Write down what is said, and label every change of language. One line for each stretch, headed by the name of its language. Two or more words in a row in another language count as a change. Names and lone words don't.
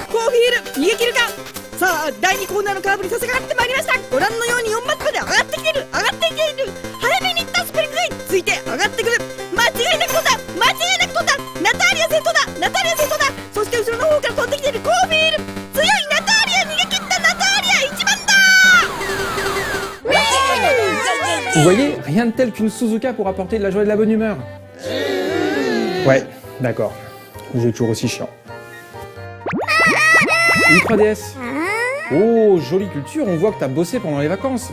Japanese: コーフィール逃げ切るか。さあ第2コーナーのカーブに差し掛かってまいりました。ご覧のように4マップまで上がってきている、上がってきている。早めに行ったスプリングガイ、ついて上がってくる。間違いなく飛んだ、間違いなく飛んだ。ナターリア先頭だ、ナターリア先頭だ。そして後ろの方から飛んできているコーフィール。強いナターリア、逃げ切ったナターリア一番だ。
French: Vous voyez, rien de tel qu'une Suzuka pour apporter de la joie et de la bonne humeur. Ouais, d'accord. Vous êtes toujours aussi chiant. Une 3DS. Oh, jolie culture, on voit que t'as bossé pendant les vacances.